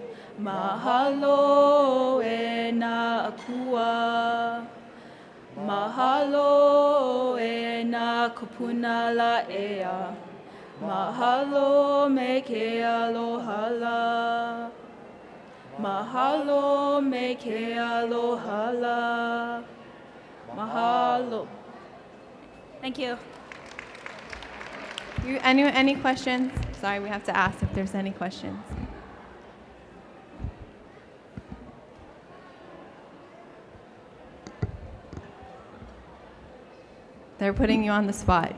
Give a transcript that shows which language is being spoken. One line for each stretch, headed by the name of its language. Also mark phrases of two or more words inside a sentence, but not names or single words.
Hawaiian: Mahalo e na akua, mahalo e na kupuna la ea, mahalo me ke alohala, mahalo me ke alohala, mahalo.
English: Thank you. Any questions? Sorry, we have to ask if there's any questions. They're putting you on the spot.